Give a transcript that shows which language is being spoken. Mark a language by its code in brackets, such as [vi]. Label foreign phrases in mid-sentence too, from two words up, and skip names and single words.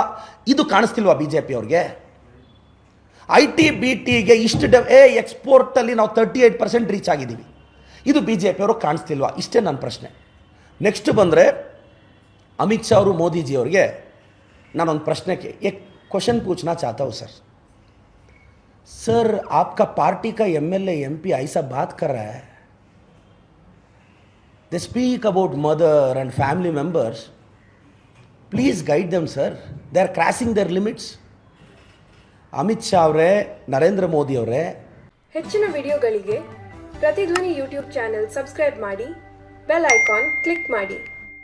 [kn] ಇದು ಕಾಣಿಸ್ತಿಲ್ವಾ BJP ಅವ್ರಿಗೆ? IT BTಗೆ ಇಷ್ಟು ಎಕ್ಸ್ಪೋರ್ಟಲ್ಲಿ ನಾವು 38% ರೀಚ್ ಆಗಿದ್ದೀವಿ. ಇದು BJP ಅವರು ಕಾಣಿಸ್ತಿಲ್ವಾ? ಇಷ್ಟೇ ನನ್ನ ಪ್ರಶ್ನೆ. ನೆಕ್ಸ್ಟ್ ಬಂದರೆ ಅಮಿತ್ ಶಾ ಅವರು ಮೋದಿಜಿ ಅವ್ರಿಗೆ ನಾನೊಂದು ಪ್ರಶ್ನೆಗೆ [hi] क्वेश्चन पूछना चाहता हूँ सर आपका पार्टी का MLA MP ऐसा बात कर रहा है, [en] they speak about mother and family members, please guide them sir, they are crossing their limits. [kn] ಅಮಿತ್ ಶಾ ಅವರೇ, ನರೇಂದ್ರ ಮೋದಿ ಅವರೇ, ಹೆಚ್ಚಿನ ವಿಡಿಯೋಗಳಿಗೆ ಪ್ರತಿಧ್ವನಿ ಯೂಟ್ಯೂಬ್ ಚಾನೆಲ್ ಸಬ್ಸ್ಕ್ರೈಬ್ ಮಾಡಿ, ಬೆಲ್ ಐಕಾನ್ ಕ್ಲಿಕ್ ಮಾಡಿ.